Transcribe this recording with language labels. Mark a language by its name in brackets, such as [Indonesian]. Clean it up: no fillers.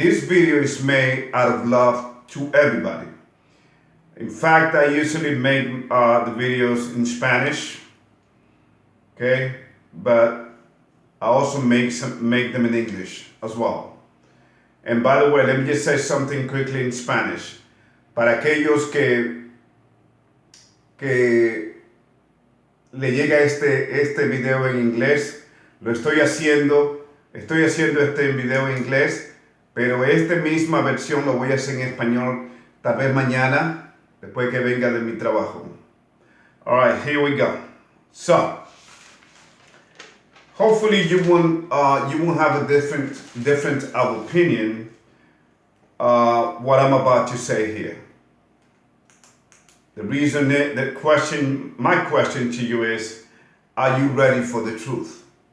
[English] This video is made out of love to everybody. In fact, I usually make the videos in Spanish, okay? But I also make them in English as well. And by the way, let me just say something quickly in Spanish. [Spanish] Para aquellos que le llega este video en inglés, estoy haciendo este video en inglés, pero esta misma versión lo voy a hacer en español tal vez mañana, después que venga de mi trabajo. [English] All right, here we go. So, hopefully you won't have a different of opinion what I'm about to say here. The reason my question to you is, are you ready for the truth?